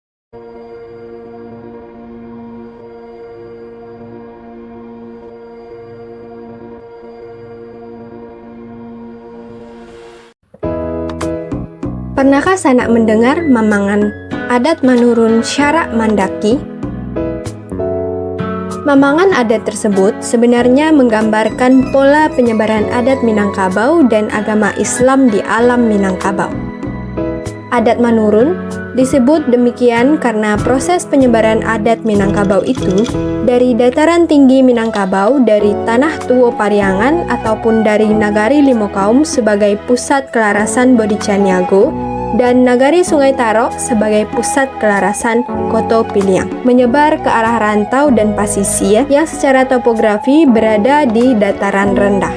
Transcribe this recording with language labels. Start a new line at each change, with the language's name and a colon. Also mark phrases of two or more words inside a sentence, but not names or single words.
Indonesian: Pernahkah sanak mendengar Mamangan, adat menurun syarak mandaki? Mamangan adat tersebut sebenarnya menggambarkan pola penyebaran adat Minangkabau dan agama Islam di alam Minangkabau. Adat menurun disebut demikian karena proses penyebaran adat Minangkabau itu dari dataran tinggi Minangkabau dari Tanah Tuo Pariangan ataupun dari Nagari Limakaum sebagai pusat kelarasan Bodicaniago dan Nagari Sungai Tarok sebagai pusat kelarasan Koto Piliang, menyebar ke arah rantau dan pasisir yang secara topografi berada di dataran rendah.